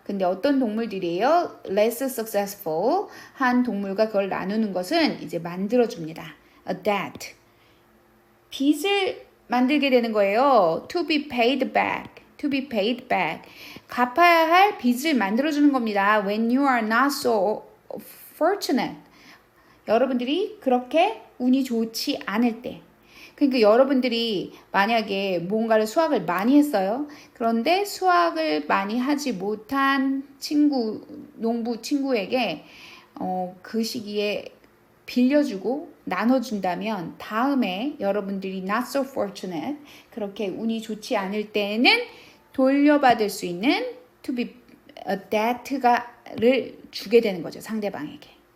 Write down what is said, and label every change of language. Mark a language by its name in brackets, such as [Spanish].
[Korean] 근데 어떤 동물들이에요? [English] less successful [Korean] 한 동물과 그걸 나누는 것은 이제 만들어줍니다. [English] a debt. [Korean] 빚을 만들게 되는 거예요. [English] to be paid back. [Korean] 갚아야 할 빚을 만들어주는 겁니다. [English] when you are not so fortunate. [Korean] 여러분들이 그렇게 운이 좋지 않을 때. 그러니까 여러분들이 만약에 뭔가를 수학을 많이 했어요. 그런데 수학을 많이 하지 못한 농부 친구에게 그 시기에 빌려주고 나눠준다면 다음에 여러분들이 [English] not so fortunate, [Korean] 그렇게 운이 좋지 않을 때는 돌려받을 수 있는 [English] to be a debt [Korean] 를 주게 되는 거죠. 상대방에게.